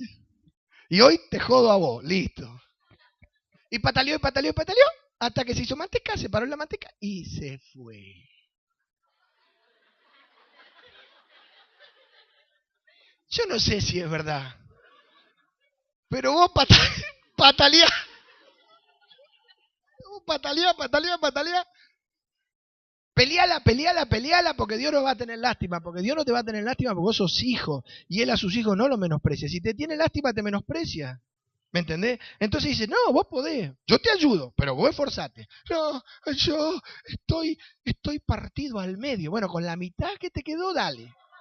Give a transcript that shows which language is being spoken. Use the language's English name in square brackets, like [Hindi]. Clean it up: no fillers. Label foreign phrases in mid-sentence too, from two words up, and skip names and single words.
[Spanish] Y hoy te jodo a vos, listo. Y pataleó, y pataleó, y pataleó, hasta que se hizo manteca, se paró en la manteca y se fue. Yo no sé si es verdad, pero vos pataleás. Vos pataleás, pataleás, pataleás. Peleala, peleala, peleala, porque Dios no va a tener lástima, porque Dios no te va a tener lástima porque vos sos hijo, y Él a sus hijos no lo menosprecia. Si te tiene lástima, te menosprecia. ¿Me entendés? Entonces dice, no, vos podés, yo te ayudo, pero vos esforzate. No, yo estoy partido al medio. Bueno, con la mitad que te quedó, dale.